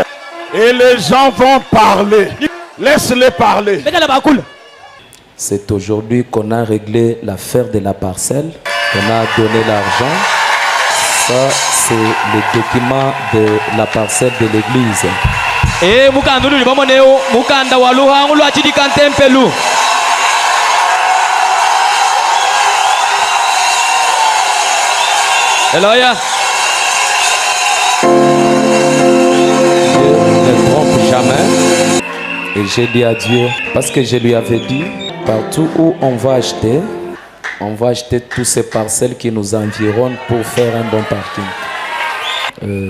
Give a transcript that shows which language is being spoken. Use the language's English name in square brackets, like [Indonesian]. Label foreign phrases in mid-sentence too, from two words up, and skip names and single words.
[French] Et les gens vont parler. Laisse-les parler. C'est aujourd'hui qu'on a réglé l'affaire de la parcelle, qu'on a donné l'argent. Ça, c'est le document de la parcelle de l'église. [Luba-Katanga] Eh mukanda uli bamoneo mukanda wa luhangu lwa chidika ntempelu. Eloya. [French] Je ne trompe jamais. Et j'ai dit à Dieu, parce que je lui avais dit, partout où on va acheter toutes ces parcelles qui nous environnent pour faire un bon parking.